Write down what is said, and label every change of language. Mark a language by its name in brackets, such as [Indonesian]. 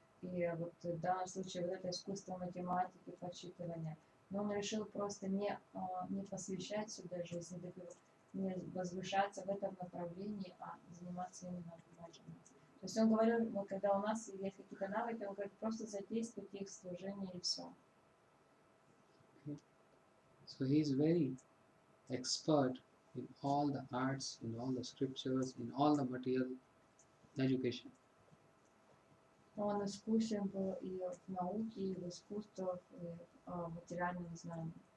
[Russian] И вот в данном случае вот это искусство математики, подсчитывания. Но он решил просто не посвящать сюда жизнь, не возвышаться в этом направлении, а заниматься именно этим. То есть он говорил, вот когда у нас есть какие-то навыки, он говорит, просто задействуйте их в служении и все. [English] So he is very expert in all the arts, in all the scriptures, in all the material education. [Russian] Он искусен был и в науке, и в искусствах, и в материальном знании.